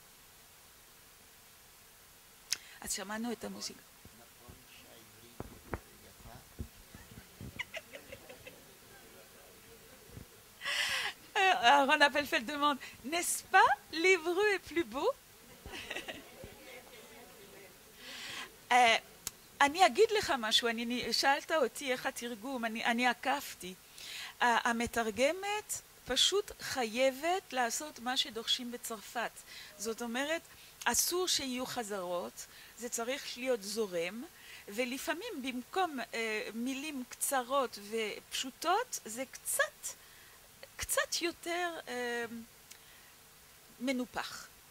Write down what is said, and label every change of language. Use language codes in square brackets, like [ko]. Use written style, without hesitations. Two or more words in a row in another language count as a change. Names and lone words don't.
[fr] Asirmano est ta musique. Aaron Appelfeld demande, n'est-ce pas l'hébreu est plus beau? [he] אני אגיד לך משהו, שאלת אותי איך התרגום, אני עקפתי. המתרגמת פשוט חייבת לעשות מה שדורשים בצרפת. זאת אומרת, אסור שיהיו חזרות, זה צריך להיות זורם, ולפעמים במקום מילים קצרות ופשוטות, זה קצת יותר מנופח.